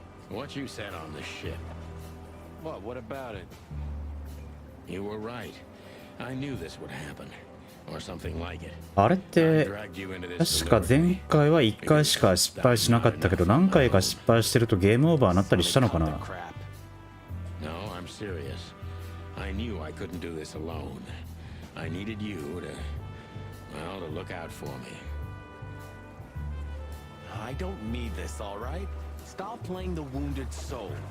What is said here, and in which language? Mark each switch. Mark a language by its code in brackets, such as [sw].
[en] What you said on the ship. What? What about it? You were right. I knew this would happen, or something like it. [ja] あれって確か前回は1回しか失敗しなかったけど、何回か失敗してるとゲームオーバーになったりしたのかな。 [en] No, I'm serious. I knew I couldn't do this alone. I needed you to, well, to look out for me. I don't need this, all right? Stop playing the wounded soul.